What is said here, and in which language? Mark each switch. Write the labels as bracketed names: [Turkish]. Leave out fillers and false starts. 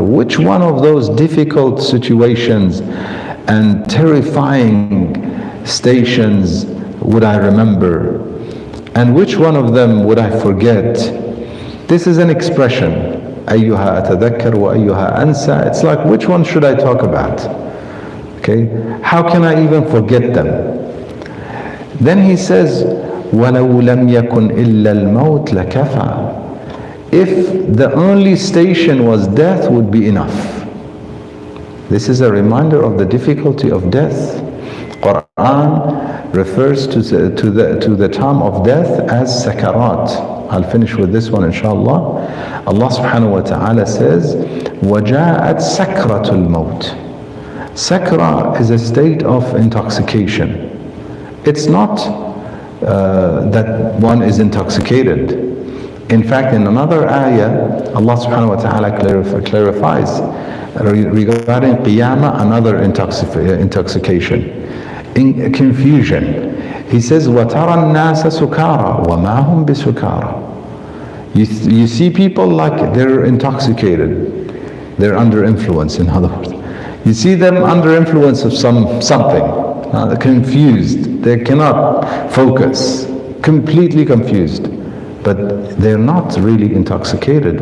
[English] Which one of those difficult situations and terrifying stations would I remember? And which one of them would I forget? This is an expression. [Arabic] Ayyuha atadhakkar wa ayyuha ansa. [English] It's like, which one should I talk about? Okay? How can I even forget them? [Arabic] Then he says, وَلَوْ لَمْ يَكُنْ إِلَّا الْمَوْتِ لَكَفَى. [English] If the only station was death, would be enough. This is a reminder of the difficulty of death. Quran refers to the time of death as sakarat. I'll finish with this one inshallah. Allah subhanahu wa ta'ala says, [Arabic] وَجَاءَتْ سَكْرَةُ الْمَوْتِ. [English] Sakra is a state of intoxication. It's not that one is intoxicated. In fact, in another ayah, Allah subhanahu wa ta'ala clarifies regarding qiyamah, another intoxication, in confusion. [Arabic] He says, وَتَرَى النَّاسَ سُكَارَى وَمَا هُمْ بِسُكَارَى. [English] You see people like they're intoxicated. They're under influence, in other words. You see them under influence of something. They're confused. They cannot focus. Completely confused. But they're not really intoxicated.